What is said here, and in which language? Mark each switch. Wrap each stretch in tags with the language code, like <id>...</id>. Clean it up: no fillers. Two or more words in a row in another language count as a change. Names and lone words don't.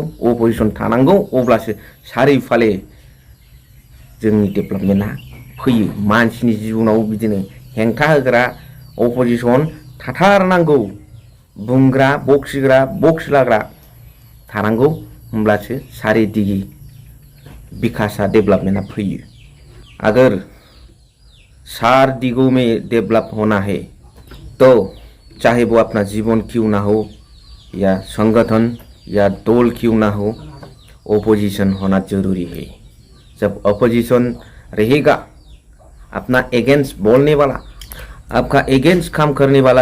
<brx>अपोजिशन थानांगौ अब्लासो सारिफाले जोंनि डेभलपमेन्टआ फैयो मानसिनि जिबनाव बिदिनो हेंथा होग्रा अपोजिशन थाथारनांगौ बुंग्रा बक्सिग्रा बक्स लाग्रा थानांगौ होमब्लासो सारिदिगि विकासा डेवलपमेंट फैयो</brx> <hi>अगर चार दिगों में डेवलप होना है तो चाहे वो अपना जीवन क्यों ना हो या संगठन या दल क्यों ना हो ओपोजिशन होना जरूरी है जब ओपोजिशन रहेगा अपना एगेंस्ट बोलने वाला आपका एगेंस्ट काम करने वाला</hi>